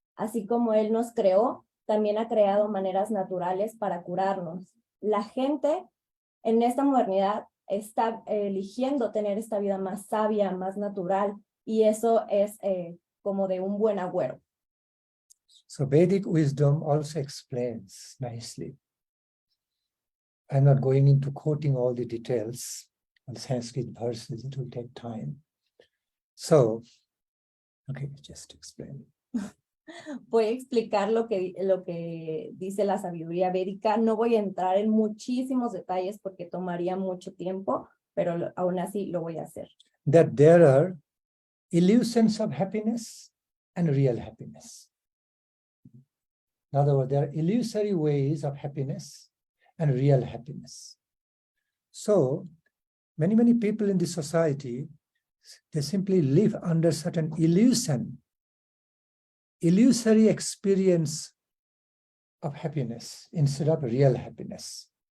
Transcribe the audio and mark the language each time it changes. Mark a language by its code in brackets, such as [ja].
[es] Así como Él nos creó, también ha creado maneras naturales para curarnos. La gente en esta modernidad está eligiendo tener esta vida más sabia, más natural, y eso es como de un buen agüero. [en] So Vedic wisdom also explains nicely. I'm not going into quoting all the details on Sanskrit verses, it will take time. So, okay, just explain. [es] Voy a explicar lo que dice la sabiduría védica. No voy a entrar en muchísimos detalles porque tomaría mucho tiempo, pero aún así lo voy a hacer. [en] That there are illusions of happiness and real happiness. In other words, there are illusory ways of happiness and real happiness. So, many people in the society, they simply live under certain illusory experience of happiness instead of real happiness.